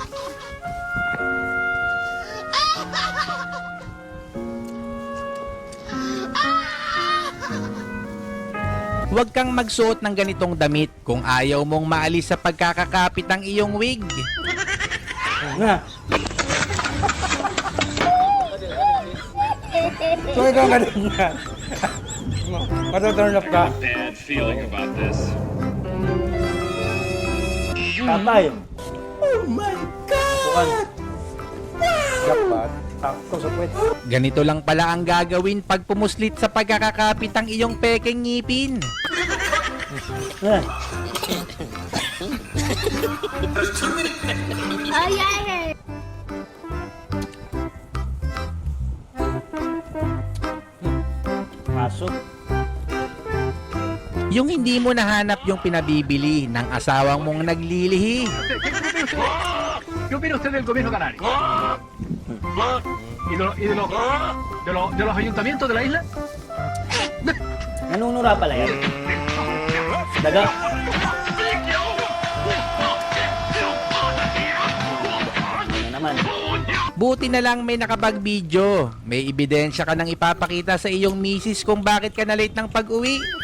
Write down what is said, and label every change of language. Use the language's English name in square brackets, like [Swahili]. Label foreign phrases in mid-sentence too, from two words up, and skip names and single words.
[Filipino] Huwag kang magsuot ng ganitong damit kung ayaw mong maalis sa pagkakakapit ng iyong wig. So, ikaw ganyan. Matuturn up ka. [English] Bad feeling about this. [Filipino] Tatay. Jackpot. Takto sa puwet. Ganito lang pala ang gagawin pag pumuslit sa pagkakakapit ng iyong pekeng ngipin. Ay, ay, ay. Pasok. Yung hindi mo nahanap yung pinabibili ng asawang mong naglilihi. [Spanish] ¿Qué opina usted del gobierno canario? ¿De los ayuntamientos de la isla? [Filipino] Nanunura pala yan. Daga. Ano naman? Buti na lang may nakapag-video. May ebidensya ka nang ipapakita sa iyong misis kung bakit ka na late ng pag-uwi.